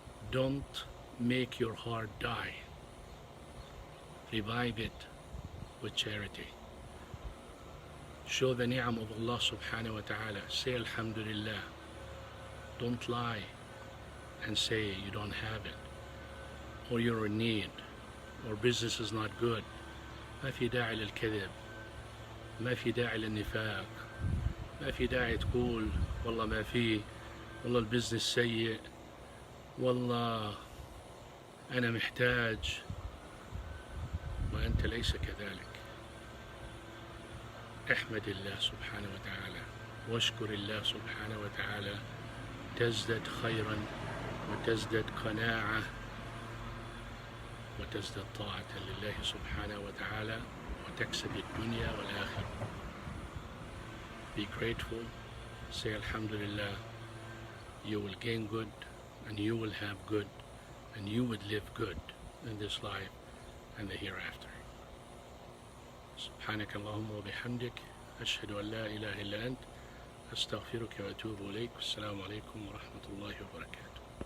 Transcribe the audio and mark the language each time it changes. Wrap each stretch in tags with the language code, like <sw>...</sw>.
<en>Don't make your heart die. Revive it with charity. Show the ni'am of Allah subhanahu wa ta'ala. Say alhamdulillah. Don't lie and say you don't have it, or you're in need, or business is not good.</en> <ar>ما في داعي للكذب، ما في داعي للنفاق، ما في داعي تقول والله ما في، والله البزنس سيء، والله أنا محتاج، وأنت ليس كذلك. احمد الله سبحانه وتعالى واشكر الله سبحانه وتعالى، تزدد خيرا وتزدد قناعة وتزدد طاعة لله سبحانه وتعالى وتكسب الدنيا والآخرة.</ar> <en>Be grateful, say alhamdulillah, you will gain good and you will have good and you would live good in this life and the hereafter.</en> <ar>سبحانك اللهم وبحمدك أشهد أن لا إله إلا أنت أستغفرك وأتوب إليك. والسلام عليكم ورحمة الله وبركاته.</ar>